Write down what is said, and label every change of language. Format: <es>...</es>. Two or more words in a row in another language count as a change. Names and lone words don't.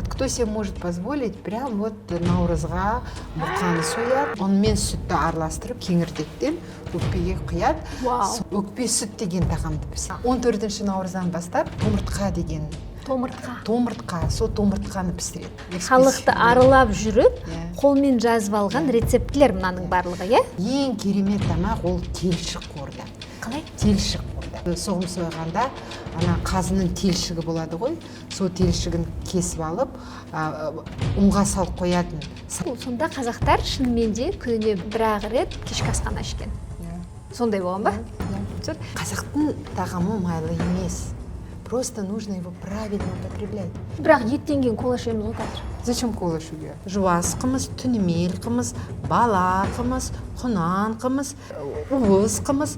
<ru>Кто себе может позволить прям вот</ru> <kk>наурызға бұрқаны сояды, онымен сүтті араластырып кеңірдектен өкпеге құяды. Өкпе сүт деген тағамды пісіреді. 14 наурыздан бастап томыртқа деген томыртқа, сол томыртқаны пісіреді. Халықты аралап жүріп, қолмен жазып алған рецептілер мынаның барлығы, е? Ең керемет тамақ ол телшік қорда. Қалай? Телшік қорда. Соғым сойғанда, ана қазының телшігі болады ғой, сол телшігін кесіп алып, ұнға салып қоятын. Сонда қазақтар шынымен де күніне бір-ақ рет кешкі асхана ішкен. Сондай болған ба? Қазақтың тағамы майлы емес.</kk> <ru>Просто нужно его правильно употреблять.</ru> <kk>Бірақ еттен кейін кола ішеміз ғой қазір. Зачем кола ішуге? Жуас қымыз, түнемел қымыз, бала қымыз, құнан қымыз, уыз қымыз.</kk>